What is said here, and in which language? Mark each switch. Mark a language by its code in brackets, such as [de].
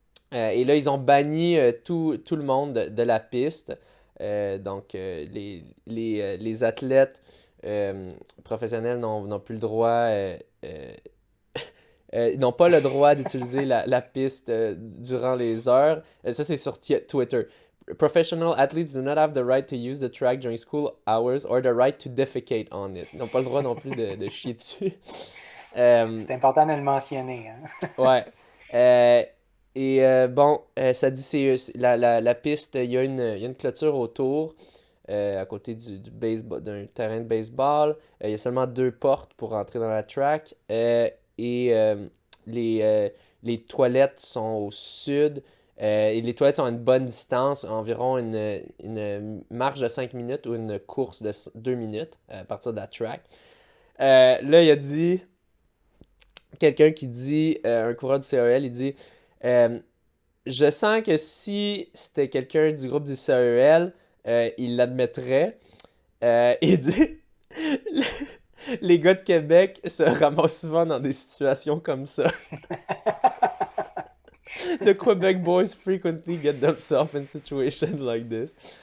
[fr] Et là, ils ont banni tout le monde de la piste. Donc, les athlètes professionnels n'ont plus le droit, n'ont pas le droit d'utiliser la piste durant les heures. Ça, c'est sur Twitter. [en] Professional athletes do not have the right to use the track during school hours or the right to defecate on it. [fr] Ils n'ont pas le droit non plus de chier dessus. C'est important de le mentionner. Hein? Ouais. Bon, ça dit la piste, il y a une clôture autour, à côté du baseball, d'un terrain de baseball. Il y a seulement 2 portes pour entrer dans la track. Les toilettes sont au sud. Et les toilettes sont à une bonne distance, environ une marche de 5 minutes ou une course de 2 minutes à partir de la track. Là, il y a dit, quelqu'un qui dit, un coureur du CAEL, il dit je sens que si c'était quelqu'un du groupe du CAEL, il l'admettrait. Il dit les gars de Québec se ramassent souvent dans des situations comme ça. [en] The Quebec boys frequently get themselves in situations like this.